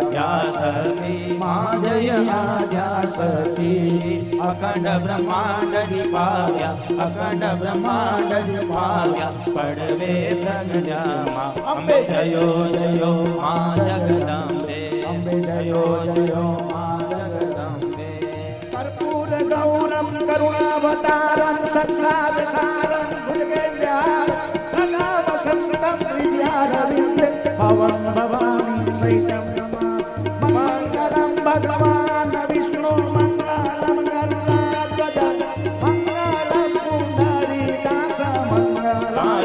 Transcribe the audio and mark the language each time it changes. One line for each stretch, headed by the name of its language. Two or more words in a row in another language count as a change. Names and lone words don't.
Gujarati: જા સતી મા જય જા સતી અખંડ બ્રહ્માંડ નિભાવ્યા અખંડ બ્રહ્માંડ નિભાવ્યા પડવે પ્રજ્ઞામાં અંબે જયો જયો મા જગદંબે અંબે જયો જયો મા જગદંબે
Sanskrit: कर्पूर गौरम करुणावतारम संसारसारम भुजगेन्द्रहार सदा वसंतम विद्यारविंद भवं भवानी सहितं मंगलम भगवान विष्णु मंगलम गरुडाध्वज मंगलम पुंडरीकाक्ष मंगलाय